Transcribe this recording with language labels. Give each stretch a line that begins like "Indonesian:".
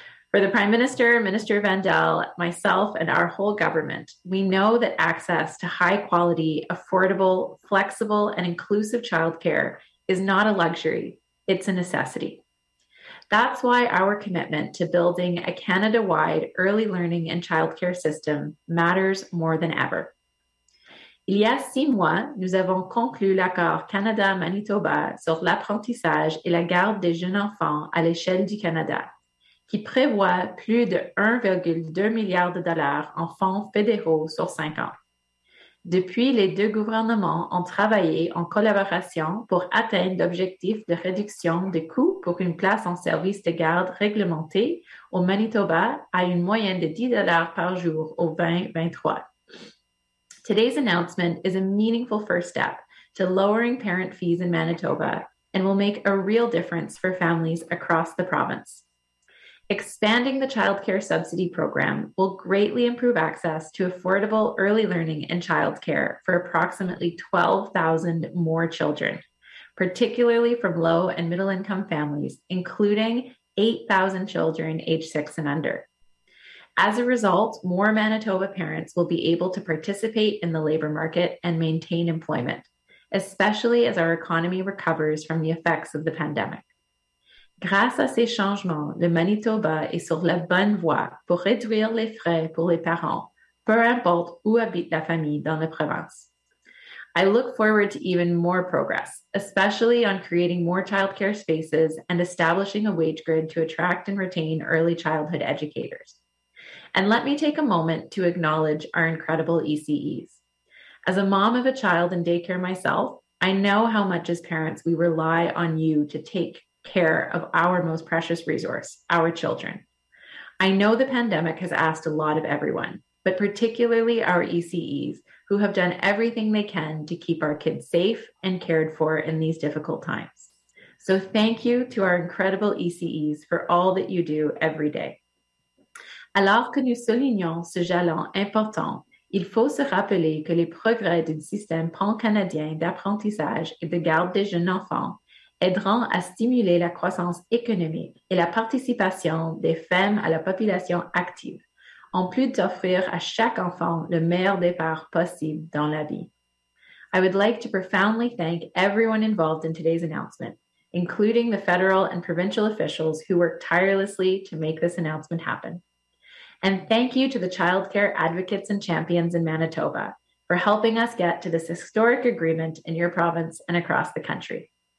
English: For the Prime Minister, Minister Vandal, myself, and our whole government, we know that access to high-quality, affordable, flexible, and inclusive childcare is not a luxury, it's a necessity. That's why our commitment to building a Canada-wide early learning and childcare system matters more than ever.
French: Il y a 6 mois, nous avons conclu l'accord Canada-Manitoba sur l'apprentissage et la garde des jeunes enfants à l'échelle du Canada, qui prévoit plus de 1,2 milliard de dollars en fonds fédéraux sur 5 ans. Depuis, les 2 gouvernements ont travaillé en collaboration pour atteindre l'objectif de réduction des coûts pour une place en service de garde réglementé au Manitoba à une moyenne de 10 dollars par jour au 2023.
English: Today's announcement is a meaningful first step to lowering parent fees in Manitoba and will make a real difference for families across the province. Expanding the childcare subsidy program will greatly improve access to affordable early learning and childcare for approximately 12,000 more children, particularly from low and middle income families, including 8,000 children aged 6 and under. As a result, more Manitoba parents will be able to participate in the labor market and maintain employment, especially as our economy recovers from the effects of the pandemic.
French: Grâce à ces changements, le Manitoba est sur la bonne voie pour réduire les frais pour les parents, peu importe où habite la famille dans la province.
English: I look forward to even more progress, especially on creating more childcare spaces and establishing a wage grid to attract and retain early childhood educators. And let me take a moment to acknowledge our incredible ECEs. As a mom of a child in daycare myself, I know how much as parents we rely on you to take care of our most precious resource, our children. I know the pandemic has asked a lot of everyone, but particularly our ECEs, who have done everything they can to keep our kids safe and cared for in these difficult times. So thank you to our incredible ECEs for all that you do every day.
French: Alors que nous soulignons ce jalon important, il faut se rappeler que les progrès du système pan-canadien d'apprentissage et de garde des jeunes enfants aideront à stimuler la croissance économique et la participation des femmes à la population active, en plus d'offrir à chaque enfant le meilleur départ possible dans la vie.
English: I would like to profoundly thank everyone involved in today's announcement, including the federal and provincial officials who worked tirelessly to make this announcement happen. And thank you to the childcare advocates and champions in Manitoba for helping us get to this historic agreement in your province and across the country.